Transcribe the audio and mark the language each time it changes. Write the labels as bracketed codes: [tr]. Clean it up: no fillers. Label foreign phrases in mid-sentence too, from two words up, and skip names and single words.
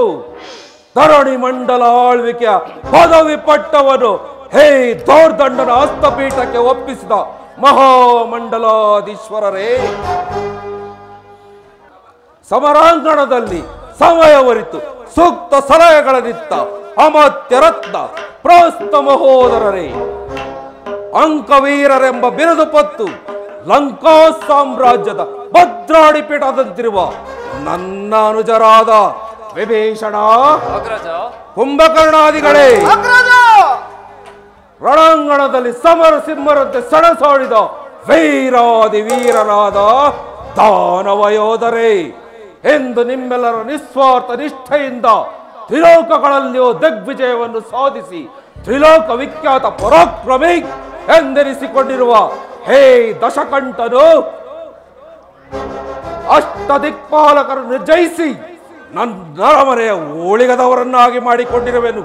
[kn] ಧರಣಿ ಮಂಡಲ ಆಳ್ವಿಕೆಯ ಪದವಿ ಪಟ್ಟವನ್ನು ಹೇ ದೌರ್ದಂಡನ ಹಸ್ತಪೀಠಕ್ಕೆ ಒಪ್ಪಿಸಿದ ಮಹಾಮಂಡಲಾಧೀಶ್ವರರೇ, ಸಮರಾಂಗಣದಲ್ಲಿ ಸಮಯವರಿತು ಸೂಕ್ತ ಸಲಹೆಗಳನ್ನಿತ್ತ ಅಮತ್ಯ ರತ್ನ ಪ್ರಸ್ತ ಮಹೋದರರೇ, ಅಂಕವೀರರೆಂಬ ಬಿರುದು ಪತ್ತು ಲಂಕಾ ಸಾಮ್ರಾಜ್ಯದ ಭದ್ರಾಡಿ ಪೀಠದಂತಿರುವ ನನ್ನ ಅನುಜರಾದ ವಿಭೀಷಣ, ಕುಂಭಕರ್ಣಾದಿಗಳೇ, ರಣಾಂಗಣದಲ್ಲಿ ಸಮರ ಸಿಂಹರಂತೆ ಸಣಸಾಡಿದ ವೀರಾದಿ ವೀರರಾದ ದಾನವ ಯೋಧರೇ, ಎಂದು ನಿಮ್ಮೆಲ್ಲರ ನಿಸ್ವಾರ್ಥ ನಿಷ್ಠೆಯಿಂದ ತ್ರಿಲೋಕಗಳಲ್ಲಿಯೂ ದಿಗ್ವಿಜಯವನ್ನು ಸಾಧಿಸಿ ತ್ರಿಲೋಕ ವಿಖ್ಯಾತ ಪರಾಕ್ರಮಿ ಎಂದೆನಿಸಿಕೊಂಡಿರುವ ಹೇ ದಶಕಂಠನು, ಅಷ್ಟ ದಿಕ್ಪಾಲಕರನ್ನು ಜಯಿಸಿ ನನ್ನ ಅರಮನೆಯ ಓಳಿಗದವರನ್ನಾಗಿ ಮಾಡಿಕೊಂಡಿರುವೆನು.